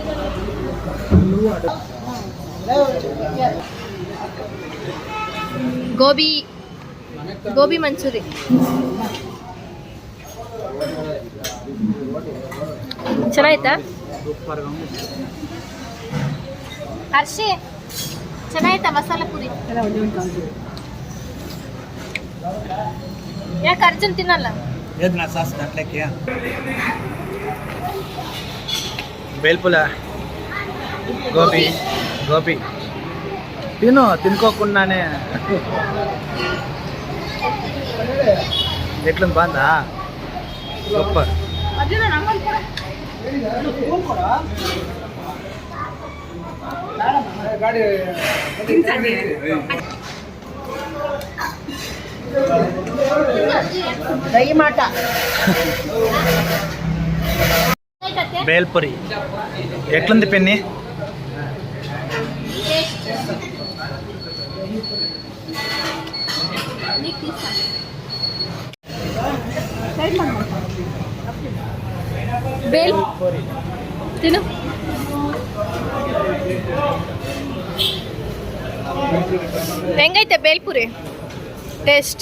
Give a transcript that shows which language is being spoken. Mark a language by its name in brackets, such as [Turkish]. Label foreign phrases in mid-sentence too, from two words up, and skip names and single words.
[Kannada] ಗೋಬಿ ಮಂಚೂರಿ ಚೆನ್ನಾಯ್ತಾ ಹರ್ಷಿ? ಚೆನ್ನಾಯ್ತಾ ಮಸಾಲ ಪೂರಿ? ಯಾಕೆ ಅರ್ಜುನ್ ತಿನ್ನಲ್ಲ? [Telugu] ఏదన్నా సాస్ దాంట్లోకి బేల్పుల గోబీ తినుకోకుండానే ఎట్లుంది, బాగుందా? సూపర్. దయ్యమాట బేల్పూరి ఎట్లుంది పిన్ని? [Kannada] ಬೇಲ್ ತಿನ್ನು. ಹೆಂಗೈತೆ ಬೇಲ್ಪುರಿ ಟೇಸ್ಟ್?